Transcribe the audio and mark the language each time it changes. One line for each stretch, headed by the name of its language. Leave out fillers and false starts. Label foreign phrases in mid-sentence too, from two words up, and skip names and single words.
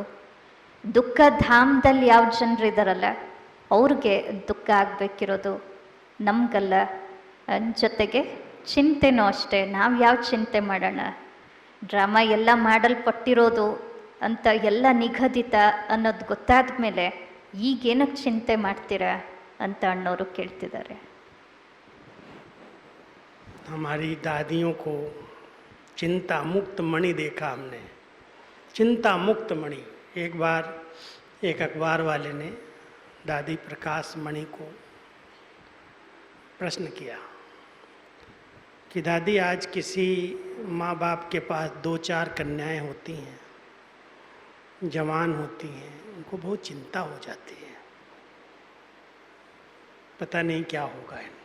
Kannada: ದುಃಖ ಧಾಮದಲ್ಲಿ ಯಾವ ಜನರಿದ್ದಾರಲ್ಲ, ಅವ್ರಿಗೆ ದುಃಖ ಆಗಬೇಕಿರೋದು, ನಮಗಲ್ಲ. ಜೊತೆಗೆ ಚಿಂತೆನೂ ಅಷ್ಟೇ. ನಾವು ಯಾವ ಚಿಂತೆ ಮಾಡೋಣ? ಡ್ರಾಮಾ ಎಲ್ಲ ಮಾಡಲ್ಪಟ್ಟಿರೋದು ಅಂತ ಎಲ್ಲ ನಿಗದಿತ ಅನ್ನೋದು ಗೊತ್ತಾದ ಮೇಲೆ ಈಗೇನಕ್ಕೆ ಚಿಂತೆ ಮಾಡ್ತೀರಾ ಅಂತ ಅಣ್ಣವರು ಕೇಳ್ತಿದ್ದಾರೆ.
Hindi: हमारी दादियों को चिंता मुक्त मणि देखा हमने, चिंता मुक्त मणि। एक बार एक अखबार वाले ने दादी प्रकाश मणि को प्रश्न किया कि दादी, आज किसी माँ बाप के पास 2-4 कन्याएं होती हैं, जवान होती हैं, उनको बहुत चिंता हो जाती है, पता नहीं क्या होगा इनका।